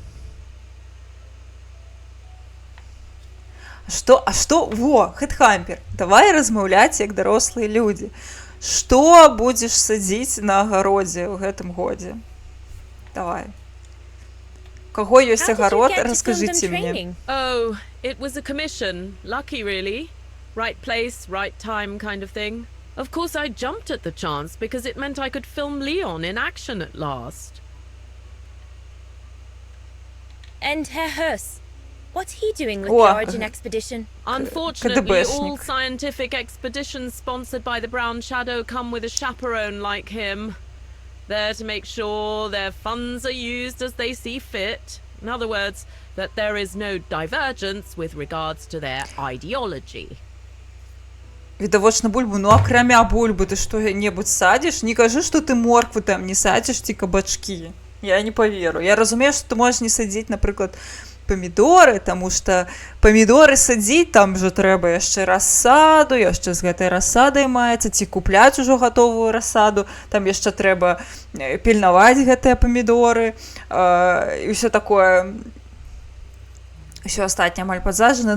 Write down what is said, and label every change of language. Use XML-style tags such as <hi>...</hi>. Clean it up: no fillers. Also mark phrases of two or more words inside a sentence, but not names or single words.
<be>Во, Хэтхампер, давай размаўляць як дарослыя людзі. Што будзеш садзіць на агародзе ў гэтым годзе? Давай. У каго ёсць агарод, раскажыце мне.</be> <en>Oh, it was a commission. Lucky, really. Right place, right time kind of thing. Of course, I jumped at the chance because it meant I could film Leon in action at last. And Herr Hurst, what's he doing with the Origin expedition? Unfortunately, all scientific expeditions sponsored by the Brown Shadow come with a chaperone like him. There to make sure their funds are used as they see fit. In other words, that there is no divergence with regards to their ideology.</en> <be>Відавочна бульбу, ну акрамя бульбы ты што-небудзь садзіш? Не кажы, што ты морквы там не садзіш ці кабачкі. Я не паверу. Я разумею, што ты можаш не садзіць, напрыклад, памідоры, таму што памідоры садзіць, там жа трэба яшчэ расаду, яшчэ з гэтай расадай маецца, ці купляць ужо гатовую расаду, там яшчэ трэба пільнаваць гэтыя памідоры, і ўсё такое, ўсё астатняе амаль падзажана.</be>